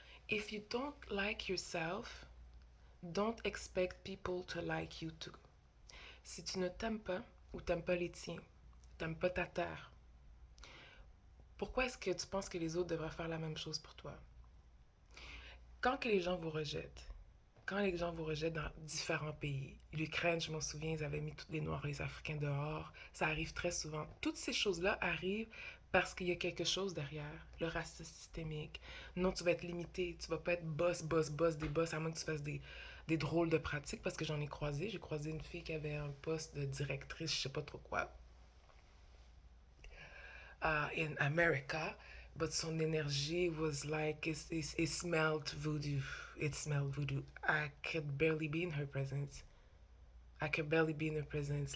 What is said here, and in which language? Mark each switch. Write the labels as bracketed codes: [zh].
[en] If you don't like yourself, don't expect people to like you too. [fr] Si tu ne t'aimes pas ou t'aimes pas les tiens, t'aimes pas ta terre, pourquoi est-ce que tu penses que les autres devraient faire la même chose pour toi? Quand que les gens vous rejettent, quand les gens vous rejettent dans différents pays, l'Ukraine, je m'en souviens, ils avaient mis tous les Noirs et les Africains dehors. Ça arrive très souvent. Toutes ces choses-là arrivent parce qu'il y a quelque chose derrière. Le racisme systémique. Non, tu vas être limité. Tu vas pas être boss des boss, à moins que tu fasses des drôles de pratiques, parce que j'en ai croisé. J'ai croisé une fille qui avait un poste de directrice, je sais pas trop quoi, [en] in America, but [fr] son énergie [en] was like it smelled voodoo. It smelled voodoo. I could barely be in her presence. I could barely be in her presence.